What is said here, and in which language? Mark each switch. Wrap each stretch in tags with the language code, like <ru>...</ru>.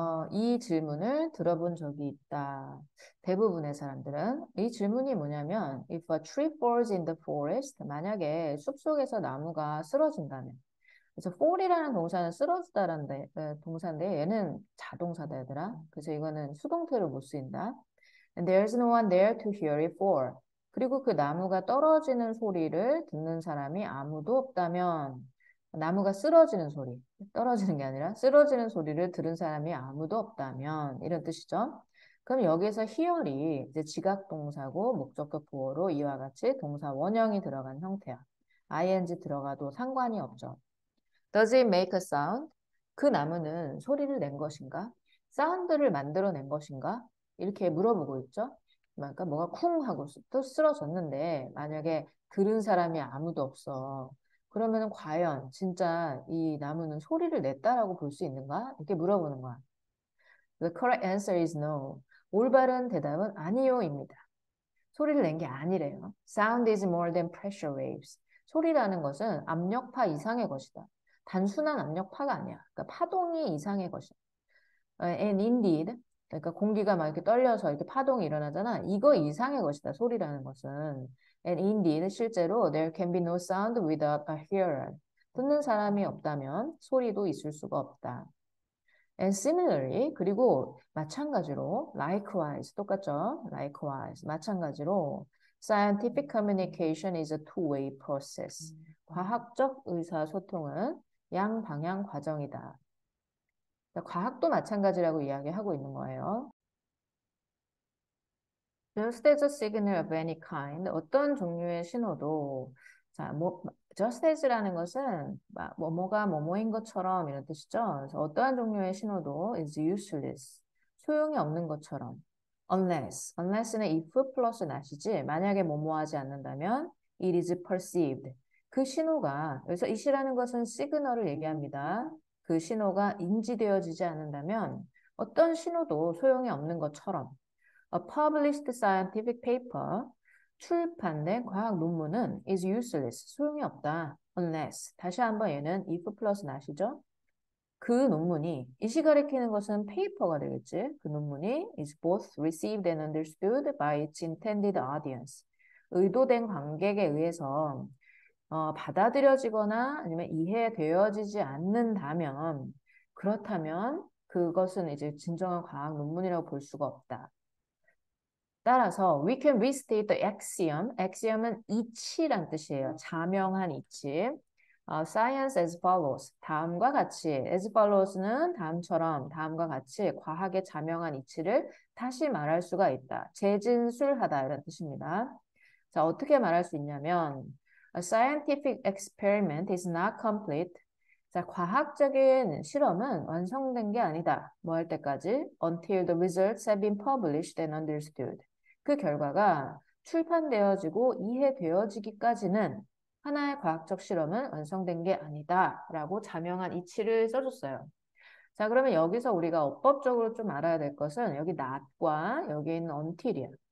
<ko>이 질문을 들어본 적이 있다. 대부분의 사람들은 이 질문이 뭐냐면</ko> <en>If a tree falls in the forest</en> <ko>만약에 숲속에서 나무가 쓰러진다면 그래서 fall이라는 동사는 쓰러지다라는 동사인데 얘는 자동사다 얘들아. 그래서 이거는 수동태로 못 쓰인다.</ko> <en>And there's no one there to hear it fall.</en> <ko>그리고 그 나무가 떨어지는 소리를 듣는 사람이 아무도 없다면 나무가 쓰러지는 소리, 떨어지는 게 아니라 쓰러지는 소리를 들은 사람이 아무도 없다면 이런 뜻이죠. 그럼 여기서 hear이 이제 지각 동사고 목적격 보어로 이와 같이 동사 원형이 들어간 형태야. ing 들어가도 상관이 없죠.</ko> <en>Does it make a sound?</en> <ko>그 나무는 소리를 낸 것인가? 사운드를 만들어낸 것인가? 이렇게 물어보고 있죠. 그러니까 뭐가 쿵 하고 또 쓰러졌는데 만약에 들은 사람이 아무도 없어. 그러면 과연 진짜 이 나무는 소리를 냈다라고 볼 수 있는가? 이렇게 물어보는 거야.</ko> <en>The correct answer is no.</en> <ko>올바른 대답은 아니요입니다. 소리를 낸 게 아니래요.</ko> <en>Sound is more than pressure waves.</en> <ko>소리라는 것은 압력파 이상의 것이다. 단순한 압력파가 아니야. 그러니까 파동이 이상의 것이야.</ko> <en>And indeed,</en> <ko>그러니까 공기가 막 이렇게 떨려서 이렇게 파동이 일어나잖아. 이거 이상의 것이다. 소리라는 것은.</ko> <en>And indeed,</en> <ko>실제로</ko> <en>there can be no sound without a hearer.</en> <ko>듣는 사람이 없다면 소리도 있을 수가 없다.</ko> <en>And similarly,</en> <ko>그리고 마찬가지로, likewise, 똑같죠?</ko> <en>likewise,</en> <ko>마찬가지로,</ko> <en>scientific communication is a two-way process.</en> <ko>과학적 의사소통은 양방향 과정이다. 과학도 마찬가지라고 이야기하고 있는 거예요.</ko> <en>Just as a signal of any kind,</en> <ko>어떤 종류의 신호도, 자, just as라는 것은 뭐뭐가 뭐뭐인 것처럼 이런 뜻이죠. 그래서 어떠한 종류의 신호도</ko> <en>is useless,</en> <ko>소용이 없는 것처럼. unless는 if 플러스 not이지, 만약에 뭐뭐 하지 않는다면</ko> <en>it is perceived.</en> <ko>그 신호가, 여기서 it이라는 것은 시그널을 얘기합니다. 그 신호가 인지되어지지 않는다면 어떤 신호도 소용이 없는 것처럼</ko> <en>A published scientific paper,</en> <ko>출판된 과학 논문은</ko> <en>is useless,</en> <ko>소용이 없다. Unless, 다시 한번 얘는 if 플러스 not이죠. 그 논문이, 이시 가리키는 것은 페이퍼가 되겠지. 그 논문이</ko> <en>is both received and understood by its intended audience.</en> <ko>의도된 관객에 의해서 받아들여지거나 아니면 이해되어지지 않는다면 그렇다면 그것은 이제 진정한 과학 논문이라고 볼 수가 없다. 따라서</ko> <en>we can restate the axiom.</en> <ko>axiom은 이치란 뜻이에요. 자명한 이치.</ko> <en>Science as follows.</en> <ko>다음과 같이. as follows는 다음처럼 다음과 같이 과학의 자명한 이치를 다시 말할 수가 있다. 재진술하다 이런 뜻입니다. 자, 어떻게 말할 수 있냐면</ko> <en>A scientific experiment is not complete.</en> <ko>자, 과학적인 실험은 완성된 게 아니다. 뭐 할 때까지?</ko> <en>Until the results have been published and understood.</en> <ko>그 결과가 출판되어지고 이해되어지기까지는 하나의 과학적 실험은 완성된 게 아니다. 라고 자명한 이치를 써줬어요. 자, 그러면 여기서 우리가 어법적으로 좀 알아야 될 것은 여기 not과 여기 있는 until이야.</ko>